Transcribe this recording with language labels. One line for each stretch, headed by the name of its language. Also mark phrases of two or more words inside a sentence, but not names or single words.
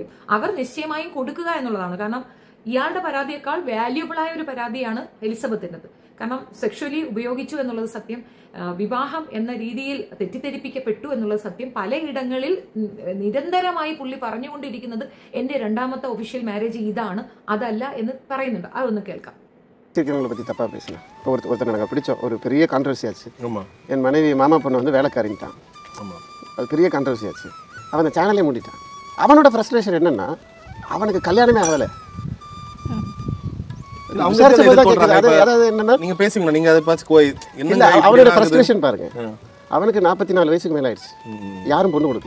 Malayalam: അവർ നിശ്ചയമായും കൊടുക്കുക എന്നുള്ളതാണ്. കാരണം ഇയാളുടെ പരാതിയേക്കാൾ വാല്യുബിളായ ഒരു പരാതിയാണ് എലിസബത്തിൻ്റെത്. കാരണം സെക്ഷലി ഉപയോഗിച്ചു എന്നുള്ളത് സത്യം, വിവാഹം എന്ന രീതിയിൽ തെറ്റിദ്ധരിപ്പിക്കപ്പെട്ടു എന്നുള്ളത് സത്യം. പലയിടങ്ങളിൽ നിരന്തരമായി പുള്ളി പറഞ്ഞുകൊണ്ടിരിക്കുന്നത് എൻ്റെ രണ്ടാമത്തെ ഒഫീഷ്യൽ മാരേജ് ഇതാണ്, അതല്ല എന്ന് പറയുന്നുണ്ട്. അതൊന്ന് കേൾക്കാം.
Tamil: பற்றி தப்பாக பேசினேன். இப்போ ஒருத்தர் நாங்கள் பிடிச்சோம், ஒரு பெரிய கான்ட்ரவர்சி ஆச்சு. என் மனைவி மாமா பொண்ணு வந்து வேலைக்காரின்ட்டான். அது பெரிய கான்ட்ரவர்சி ஆச்சு. அவன் அந்த சேனலே மூடிட்டான். அவனோட ஃப்ரஸ்ட்ரேஷன் என்னென்னா, அவனுக்கு கல்யாணமே ஆகலை. அவனோட ஃப்ரஸ்ட்ரேஷன் பாருங்க, அவனுக்கு 44 வயசுக்கு மேலே ஆயிடுச்சு, யாரும் பொண்ணு கொடுக்கல.